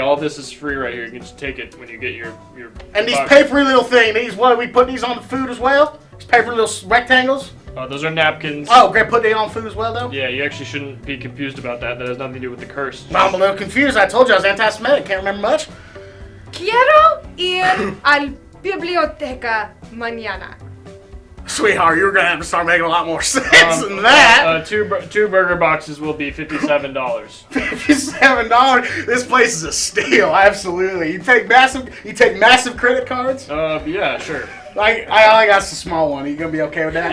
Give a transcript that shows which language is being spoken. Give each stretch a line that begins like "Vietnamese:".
English: All this is free right here. You can just take it when you get your And these box. papery little things. These what? We put these on the food as well. These papery little rectangles. Those are napkins. Oh, great. Put these on food as well, though. Yeah, you actually shouldn't be confused about that. That has nothing to do with the curse. I'm a little confused. I told you I was anti-Semitic. Can't remember much.
Spanish: Quiero ir al biblioteca mañana.
English: Sweetheart, you're gonna have to start making a lot more sense than that. Two burger boxes will be $57. $57. This place is a steal. Absolutely. You take massive credit cards. Yeah, sure. Like I got some small one. Are you gonna be okay with that?